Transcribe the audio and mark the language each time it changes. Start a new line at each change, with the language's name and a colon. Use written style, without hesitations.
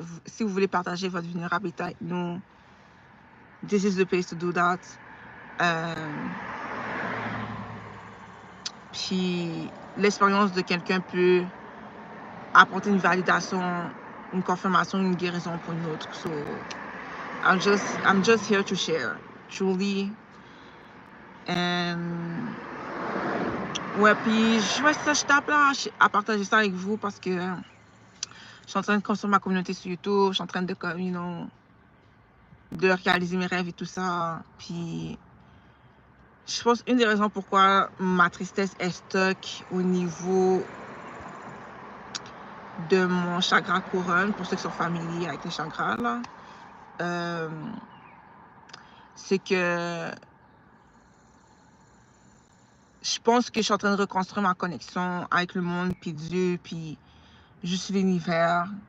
French: Si vous voulez partager votre vulnérabilité avec nous,
English: this is the place to do that.
French: Puis, l'expérience de quelqu'un peut apporter une validation, une confirmation, une guérison pour une autre.
English: So, I'm just here to share, truly.
French: And ouais, puis ça, je tape là à partager ça avec vous parce que je suis en train de construire ma communauté sur YouTube, je suis en train de,
English: you know,
French: de réaliser mes rêves et tout ça. Puis je pense une des raisons pourquoi ma tristesse est stock au niveau de mon chakra couronne, pour ceux qui sont familiers avec les chakras là, c'est que je pense que je suis en train de reconstruire ma connexion avec le monde, puis Dieu, puis juste l'univers.